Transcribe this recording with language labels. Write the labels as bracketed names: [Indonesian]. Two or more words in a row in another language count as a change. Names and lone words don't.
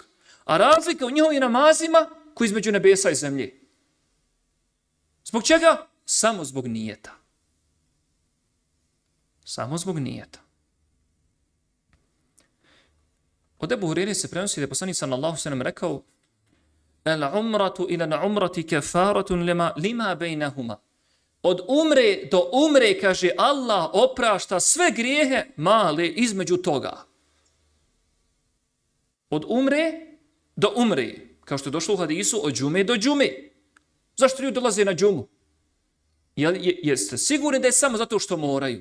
[Bosnian] A razlika u njihovim namazima koji između nebesa i zemlje. Zbog čega? Samo zbog nijeta. Samo zbog nijeta. Od Ebu Hureyre se prenosi da je poslanik [Arabic] صلى الله سلم [Bosnian] rekao [Arabic] العمرة إلى العمرة كفارة لما بينهما. [Bosnian] Od umre do umre, kaže, Allah oprašta sve grijehe male između toga. Od umre do umre. Kao što je došlo u hadisu, od džume do džume. Zašto ljudi dolaze na džumu? Jeste sigurni da je samo zato što moraju?